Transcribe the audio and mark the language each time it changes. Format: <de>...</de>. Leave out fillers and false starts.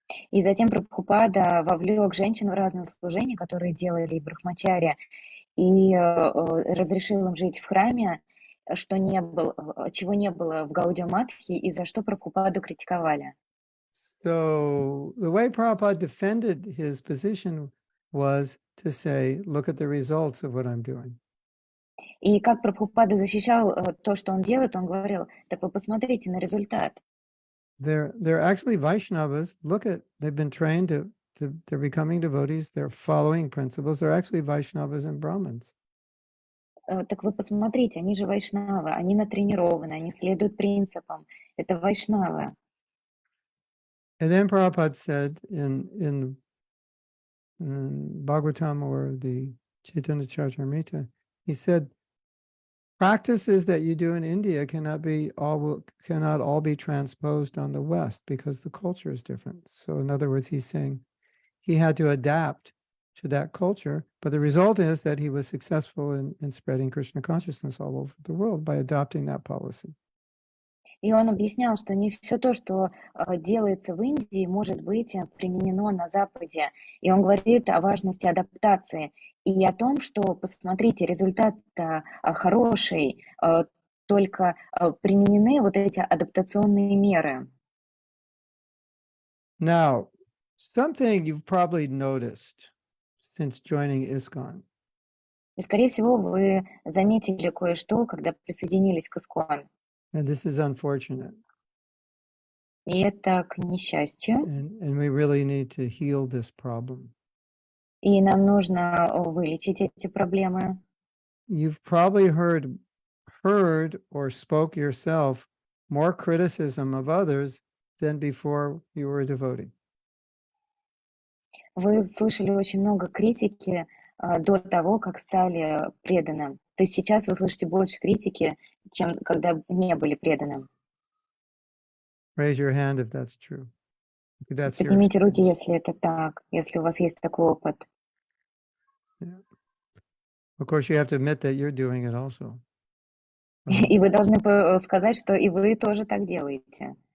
<ru>И затем Прабхупада вовлек женщин в разные служения, которые делали брахмачарья, и разрешил им жить в храме, что не было, чего не было в Гаудия Матхе, и за что Прабхупаду критиковали.</ru> <en>So the way Prabhupada defended his position was to say, look at the results of what I'm doing.</en> <ru>И как Прабхупада защищал то, что он делает, он говорил: так вы посмотрите на результат.</ru> <en>They're actually Vaishnavas. Look at, they've been trained they're becoming devotees. They're following principles. They're actually Vaishnavas and Brahmins.</en> <ru>Так вы посмотрите, они же вайшнавы, они натренированы, они следуют принципам. Это вайшнавы.</ru> <en>And then Prabhupada said in Bhagavatam or the Chaitanya Charitamrita, he said, practices that you do in India cannot all be transposed on the West because the culture is different. So in other words, he's saying he had to adapt to that culture, but the result is that he was successful in spreading Krishna consciousness all over the world by adopting that policy.</en> <ru>И он объяснял, что не все то, что делается в Индии, может быть применено на Западе. И он говорит о важности адаптации и о том, что, посмотрите, результат хороший, только применены вот эти адаптационные меры.</ru> <en>Now, something you've probably noticed since joining ISKCON.</en> <ru>И, скорее всего, вы заметили кое-что, когда присоединились к ИСККОН.</ru> <en>And this is unfortunate.</en> <ru>И это к несчастью.</ru> <en>And we really need to heal this problem.</en> <ru>И нам нужно вылечить эти проблемы.</ru> <en>You've probably heard or spoke yourself more criticism of others than before you were a devotee.</en> <ru>Вы слышали очень много критики до того, как стали преданным. То есть сейчас вы слышите больше критики, чем когда не были преданным.</ru> <en>Raise your hand if that's true. If that's your</en> <ru>Поднимите руки,</ru> <en>experience.</en> <ru>если это так, если у вас есть такой опыт.</ru> <en>Yeah. Of course, you have to admit that you're doing it also.</en> <ru>И вы должны сказать, что и вы тоже так делаете.</ru>